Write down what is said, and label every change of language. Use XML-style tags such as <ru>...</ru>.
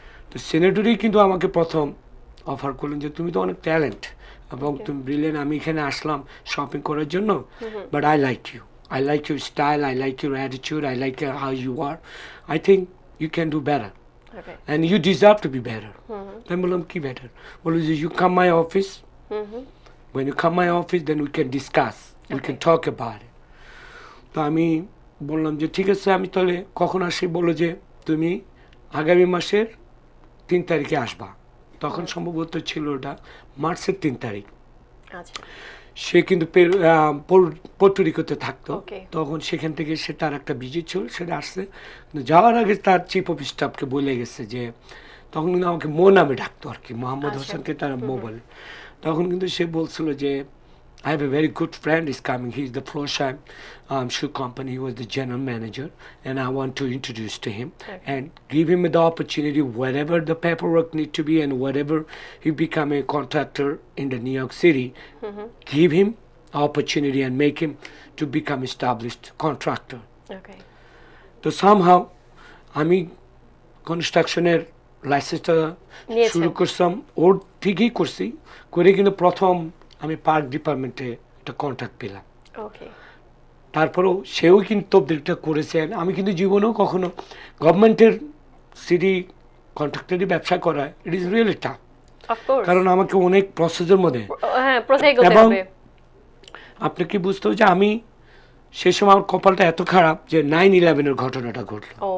<bn>তো সিনেটরই কিন্তু আমাকে প্রথম অফার করলেন যে তুমি তো অনেক ট্যালেন্ট এবং তুমি ব্রিলিয়েন্ট, আমি এখানে আসলাম শপিং করার জন্য,</bn> <en>But I like your style, I like your attitude, I like how you are, I think you can do better and you deserve to be better. Then</en> <bn>বললাম কি</bn> <en>better?</en> <bn>বললো যে</bn> <en>you come my office, when you come my office then we can discuss, we can talk about it.</en> <bn>তো আমি বললাম যে ঠিক আছে, আমি তাহলে কখন আসি? বললো যে তুমি আগামী মাসের 3 তারিখে আসবা। তখন সম্ভবত ছিল ওটা মার্চের 3 তারিখ। আচ্ছা সে কিন্তু পোর্টোরিকোতে থাকতো, তখন সেখান থেকে সে তার একটা ভিজিট ছিল, সেটা আসছে। যাওয়ার আগে তার চিফ অফ স্টাফকে বলে গেছে যে, তখন কিন্তু আমাকে মো নামে ডাকতো আর কি, মোহাম্মদ হোসেনকে তারা মো বলে। তখন কিন্তু সে বলছিল যে</bn> <en>I have a very good friend is coming. He's the Florsheim shoe company. He was the general manager, and I want to introduce to him and give him the opportunity wherever the paperwork need to be and whatever he become a contractor in the New York City, give him opportunity and make him to become established contractor. Okay. So somehow,</en> <bn>আমি কনস্ট্রাকশনের লাইসেন্সটা শুরু করছিলাম, ওর ঠিকই করছি, করে কিন্তু প্রথম আমি পার্ক ডিপার্টমেন্টে একটা কন্ট্রাক্ট পেলাম। তারপরেও সেও কিন্তু তবদিলটা করেছেন। আমি কিন্তু জীবনেও কখনো গভর্নমেন্টের সিটি কন্ট্রাক্টরি ব্যবসা করা,</bn> <en>it is really tough,</en> <bn>কারণ আমাকে অনেক প্রসেসের মধ্যে, এবং আপনি কি বুঝতে হবে যে আমি সেই সময় আমার কপালটা এত খারাপ যে 9/11-এর ঘটনাটা ঘটলো।</bn>